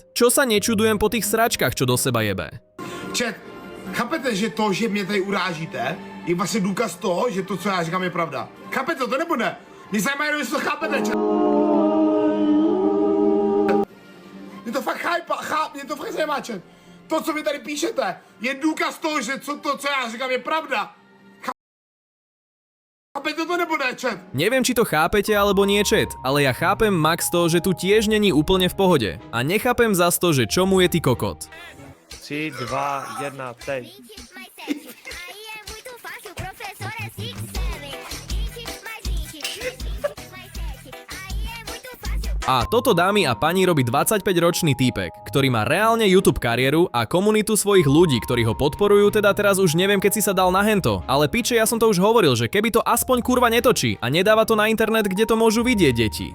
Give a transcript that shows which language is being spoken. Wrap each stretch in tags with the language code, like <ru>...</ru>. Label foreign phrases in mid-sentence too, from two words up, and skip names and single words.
<sk>Čo sa nečudujem po tých sračkách, čo do seba jebe.</sk> <cs>Čet, chápete, že to, že mě tady urážíte, je vlastně důkaz toho, že to, co já říkám, je pravda. Chápete to, nebo ne? Mě zajímá jenom, jestli to chápete, čet. Mě to fakt mě to fakt zajímá, čet. To, co mi tady píšete, je důkaz toho, že to, co já říkám, je pravda. Chápete to nebo ne, čet?</cs> <sk>Neviem, či to chápete alebo nie, chat, ale ja chápem max to, že tu tiež není úplne v pohode. A nechápem zas to, že čo mu je ty kokot.</sk> <cs>3, 2, 1, teď.</cs> <sk>A toto, dámy a pani, robí 25-ročný týpek, ktorý má reálne YouTube kariéru a komunitu svojich ľudí, ktorí ho podporujú, teda teraz už neviem, keď si sa dal na hento, ale piče, ja som to už hovoril, že keby to aspoň kurva netočí a nedáva to na internet, kde to môžu vidieť deti.</sk>